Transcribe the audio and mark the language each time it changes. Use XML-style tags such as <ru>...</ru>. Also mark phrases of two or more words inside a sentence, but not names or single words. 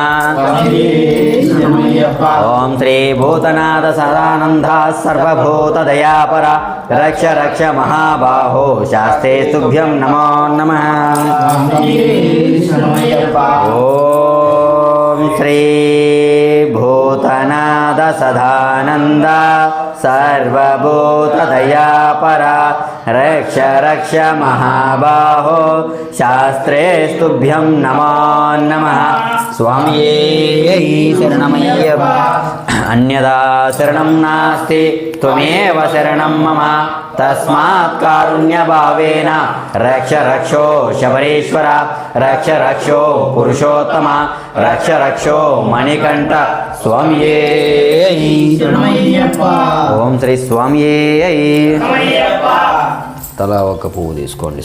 <sa>ॐ श्रीभूतनाथ सदानन्दा सर्वभूतदयापरा रक्ष रक्ष महाबाहो शास्तेस्तुभ्यं नमो नमः ॐ श्रीभूतनाथ सदानन्दा सर्वभूतदयापरा रक्ष रक्ष महाबाहो शास्त्रेस्तुभ्यं नमो नमः స్వామియే శరణమయ్యప్ప అన్యదా శరణం నాస్తి త్వమేవ శరణం మమ తస్మాత్ కారుణ్యభావేన రక్ష రక్షో శబరీశ్వర రక్ష రక్షో పురుషోత్తమ రక్ష రక్షో మణికంఠ స్వామియే ఓం శ్రీ స్వామియే</sa> <te>తలా ఒక పువ్వు తీసుకోండి.</te>